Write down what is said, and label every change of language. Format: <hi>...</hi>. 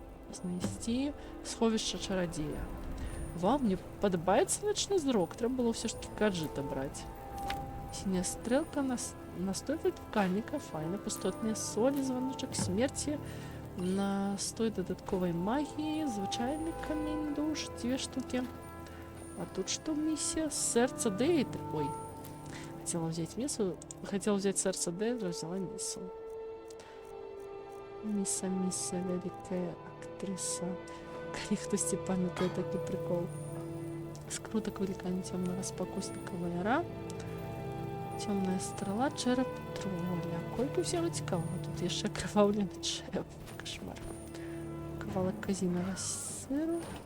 <be>Знайсці сховішча чарадзея. Вау, мне падабаецца начны зрок. Трэба было ўсё ж таки гаджыта браць. Сіняя стрэлка, настой выклікальніка, файна, пустотныя солі, званочак смерці, настой дадатковай магіі, звычайны камень душ, 2 штукі. А тут што місія? Сэрца Дейтры.</be> <ru>Ой, хотела взять сэрца Дейтры, взяла місу.</ru> <be>Міса, вялікая актрыса. Калі хтосьці памятае такі прикол. Скрутак вылікання цёмнага спакусніка вайра. Цёмная страла, чэрап троля. Колькі ўсяго цікавага. Тут яшчэ акрываўлены чэп. Кашмар. Кавалак казінага сыру.</be>